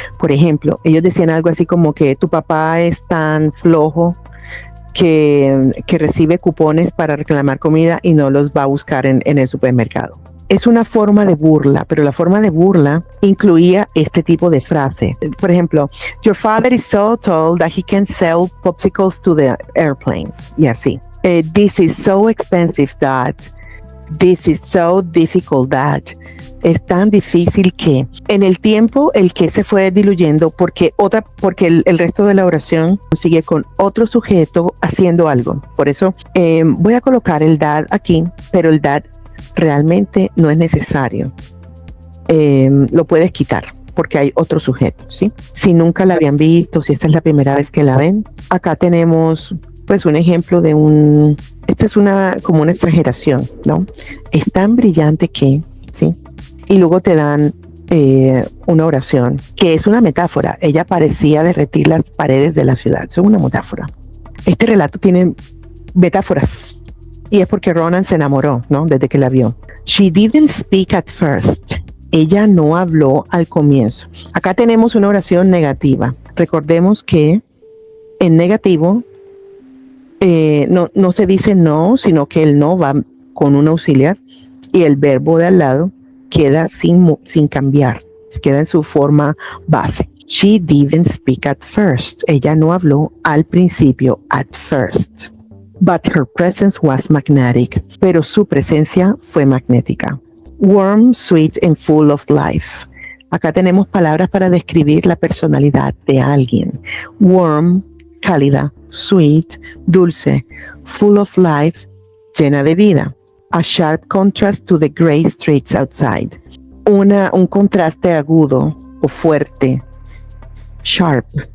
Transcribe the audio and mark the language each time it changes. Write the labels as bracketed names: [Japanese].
[Spanish] Por ejemplo, ellos decían algo así como que tu papá es tan flojo que recibe cupones para reclamar comida y no los va a buscar en el supermercado. Es una forma de burla, pero la forma de burla incluía este tipo de frase. Por ejemplo, [English] your father is so tall that he can sell popsicles to the airplanes. [Spanish] Y así. [English] This is so expensive, Dad. This is so difficult, Dad. [Spanish] Es tan difícil que en el tiempo el que se fue diluyendo porque el resto de la oración sigue con otro sujeto haciendo algo. Por eso voy a colocar el dad aquí, pero el dad realmente no es necesario. Lo puedes quitar porque hay otro sujeto, ¿sí? Si nunca la habían visto, si esta es la primera vez que la ven, acá tenemos pues un ejemplo de esta es como una exageración, ¿no? Es tan brillante que, ¿sí? Y luego te dan una oración que es una metáfora. Ella parecía derretir las paredes de la ciudad. Es una metáfora. Este relato tiene metáforas y es porque Ronan se enamoró, ¿no? Desde que la vio. [English] She didn't speak at first. [Spanish] Ella no habló al comienzo. Acá tenemos una oración negativa. Recordemos que en negativo no se dice no, sino que el no va con un auxiliar y el verbo de al lado queda sin cambiar, queda en su forma base. [English] She didn't speak at first. [Spanish] Ella no habló al principio, [English] at first. But her presence was magnetic. [Spanish] Pero su presencia fue magnética. [English] Warm, sweet and full of life. [Spanish] Acá tenemos palabras para describir la personalidad de alguien. Warm, cálida. Sweet, dulce. [English] Full of life, [Spanish] llena de vida. [English] A sharp contrast to the gray streets outside. [Spanish] Un contraste agudo o fuerte. Sharp.